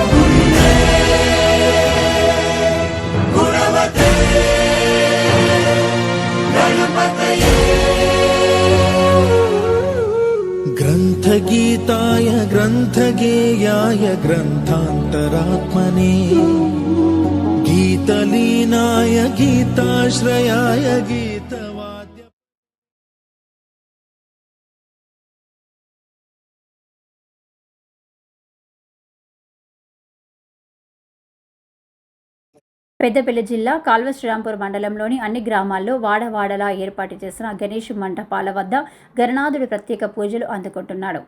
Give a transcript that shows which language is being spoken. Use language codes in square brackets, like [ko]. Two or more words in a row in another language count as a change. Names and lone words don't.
[sa] गुणवते गणपतये ग्रन्थगीताय ग्रन्थगेयाय ग्रन्थान्तरात्मने गीतलीनाय गीताश्रयाय गीतवाद्य [te] పెద్దపల్లి జిల్లా కాల్వశ్రీరాంపూర్ మండలంలోని అన్ని గ్రామాల్లో వాడవాడలా ఏర్పాటు చేసిన గణేష్ మంటపాల వద్ద గణనాథుడి ప్రత్యేక పూజలు అందుకుంటున్నాడు.